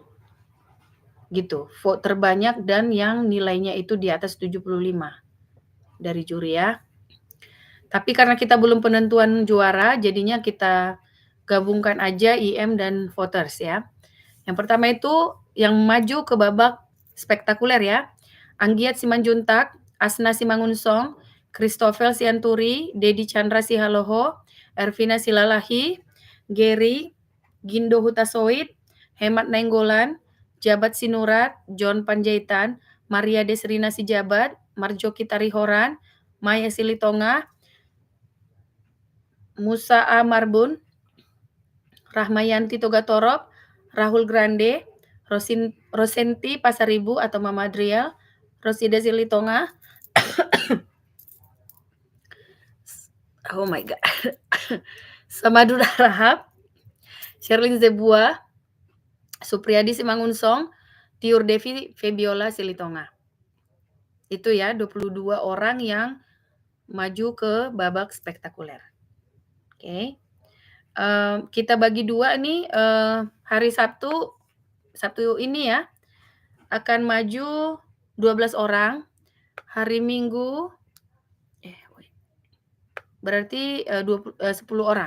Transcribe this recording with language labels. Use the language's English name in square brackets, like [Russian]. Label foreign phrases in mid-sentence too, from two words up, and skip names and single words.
[Indonesian] Gitu, vote terbanyak dan yang nilainya itu di atas 75 dari juri ya. Tapi karena kita belum penentuan juara, jadinya kita gabungkan aja IM dan voters ya. Yang pertama itu yang maju ke babak spektakuler ya. Anggiat Simanjuntak, Asna Simangunsong, Christopher Sianturi, Dedi Chandra Sihaloho, Ervina Silalahi, Gary, Gindo Hutasoid, Hemat Nainggolan, Jabat Sinurat, John Panjaitan, Maria Desrina Sijabat, Marjoki Tarihoran, Maya Silitonga, Musa A. Marbun, Rahmayanti Togatorop, Rahul Grande, Rosenti Pasaribu atau Mama Adriel, Rosida Silitonga, [English] oh my god, [Indonesian] Samadura Rahab, Sherlyn Zebua, Supriyadi Simangunsong, Tiur Devi Febiola Silitonga. Itu ya 22 orang yang maju ke babak spektakuler. Oke. Kita bagi dua nih, hari Sabtu ini ya, akan maju 12 orang, hari Minggu berarti 10 orang.